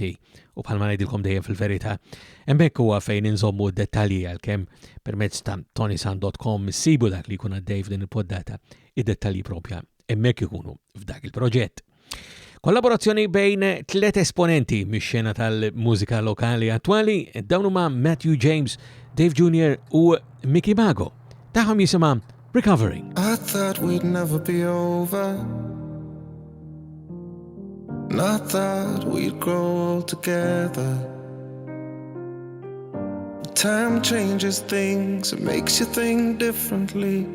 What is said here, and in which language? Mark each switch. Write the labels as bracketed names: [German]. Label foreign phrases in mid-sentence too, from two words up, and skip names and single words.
[Maltese] U bħalma ngħidilkom dejjem fil-verità, hemmhekk huwa fejn inżommu dettalji għalkemm permezz ta' ToniSant.com sibu dak li jkun għaddej f'din il-poddata id-dettalji propja hemmhekk ikunu f'dak il-proġett. Kollaborazzjoni bejn 3 esponenti mix-xena tal-mużika lokali attwali, dawn huma Matthew James, Dave Jr. u Mickey Mago. Taħħom jisimha Recovering. [English] I thought we'd never be over. And I thought we'd grow old together. Time changes things, it makes you think differently.